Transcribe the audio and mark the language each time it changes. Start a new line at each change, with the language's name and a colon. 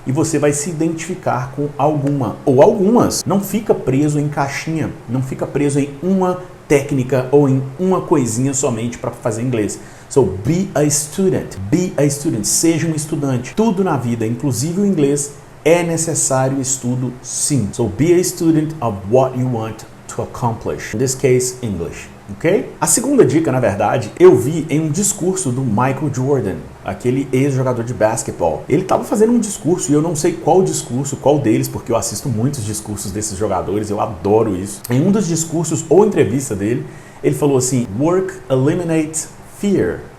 Portuguese: E você vai se identificar com alguma ou algumas. Não fica preso em caixinha, não fica preso em uma técnica ou em uma coisinha somente para fazer inglês.
English: So, be a student. Be a student.
Portuguese: Seja um estudante. Tudo na vida, inclusive o inglês, é necessário estudo, sim.
English: So, be a student of what you want to accomplish. In this case, English. Ok?
Portuguese: A segunda dica, na verdade, eu vi em um discurso do Michael Jordan, aquele ex-jogador de basquetebol. Ele estava fazendo um discurso e eu não sei qual discurso, qual deles, porque eu assisto muitos discursos desses jogadores, eu adoro isso. Em um dos discursos ou entrevista dele, ele falou assim:
English: Work eliminates fear.